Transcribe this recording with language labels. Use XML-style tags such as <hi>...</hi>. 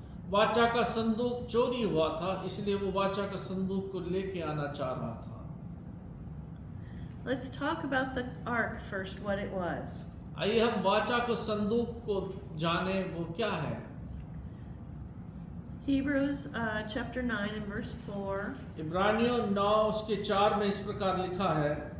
<hi>वाचा का संदूक चोरी हुआ था, इसलिए वो वाचा का संदूक को लेके आना चाह रहा था.</hi> <en>Let's talk about the Ark first, what it was.</en> <hi>आइए हम वाचा को संदूक को जाने, वो क्या है.</hi> <en>Hebrews chapter 9 and verse 4.</en> <hi>इब्रानियों 9 उसके 4 में इस प्रकार लिखा है.</hi>